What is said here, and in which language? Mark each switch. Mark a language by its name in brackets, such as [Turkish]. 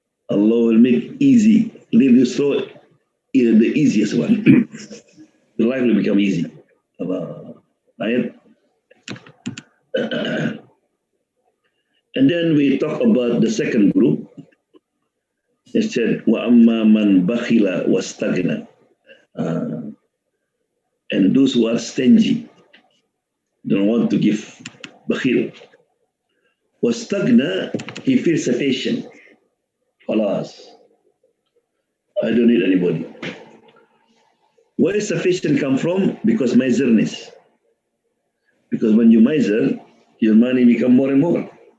[English] Allah will make easy. Leave you slow, the easiest one. The life will become easy. Right? And then we talk about the second group. It said, [Arabic] وَأَمَّا مَنْ بَخِلَ وَاسْتَغْنَى. [English] And those who are stingy, don't want to give, bakhil. وَاسْتَغْنَى, he feels sufficient. Alas, I don't need anybody. Where is sufficient come from? Because miserness. Because when you miser, your money become more and more.